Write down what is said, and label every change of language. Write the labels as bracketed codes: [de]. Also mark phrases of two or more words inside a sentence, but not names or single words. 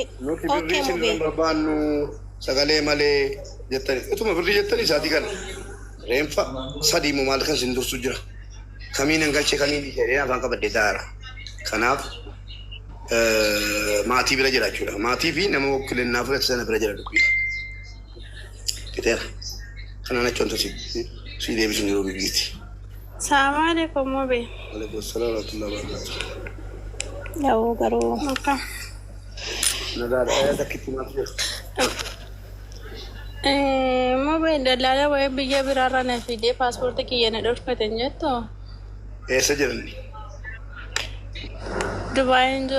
[om] nuti birrii isin barbaannu sagalee malee jettani utuma birrii jettani isaatii kana reenfa sadii moo maal kan isin dursu jira kamiin hin galchee kamiin jedhee afaan qabaddee taa'aara. Kanaaf maatii bira jira jechuudha. Maatii fi nama wukkilinnaa fudhate sana bira jira dubbii. Fixeera. Kanaan achoon si deebisuun yeroo biyyiiti. Assalamualaikum mobe. [ar] Waalaikumsalam warahmatullahi wabarakatuh. [om] Yawo garuu. Nagaadha ayyaata kitti maal jirtu? Mobe dalaala waa'ee biyya biraarraa na fidee paaspoortii kiyya na dhorkatan jettu. Eessa jiranni? Dubaayin jiru.